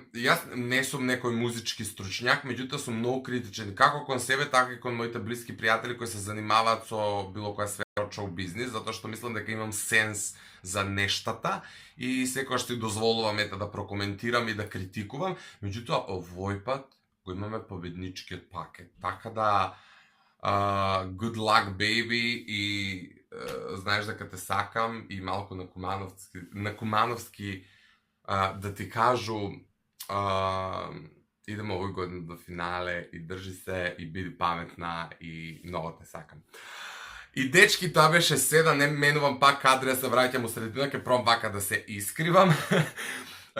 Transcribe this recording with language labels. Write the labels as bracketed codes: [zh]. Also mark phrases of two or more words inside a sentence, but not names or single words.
[mk] Јас не сум некој музички стручњак, меѓутоа сум многу критичен како кон себе, така и кон моите блиски пријатели кои се занимаваат со било која сфера од шоу бизнис, затоа што мислам дека имам сенс за нештата и секогаш ти дозволувам да прокоментирам и да критикувам, меѓутоа овој пат го имаме победничкиот пакет. Така да [en] good luck baby [mk] и знаеш дека те сакам и малку на кумановски да ти кажу идемо овој година до финале и држи се и биди паметна и многу те сакам. И дечки, тоа беше се, да не менувам пак кадри, да се враќам у средина, ке пробам вака да се искривам.